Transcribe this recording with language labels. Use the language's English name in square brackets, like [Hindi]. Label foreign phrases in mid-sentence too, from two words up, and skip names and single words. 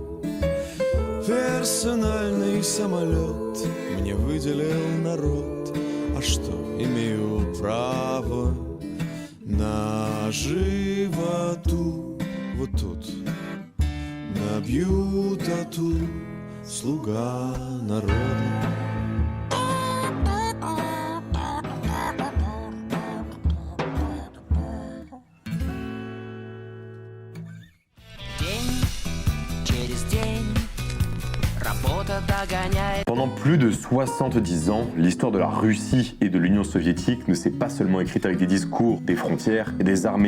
[Russian] Персональный самолет мне выделил народ, а что, имею право на животу? Вот тут набью тату, слуга народа. [French] Pendant plus de 70 ans, l'histoire de la Russie et de l'Union soviétique ne s'est pas seulement écrite avec des discours, des frontières et des armées.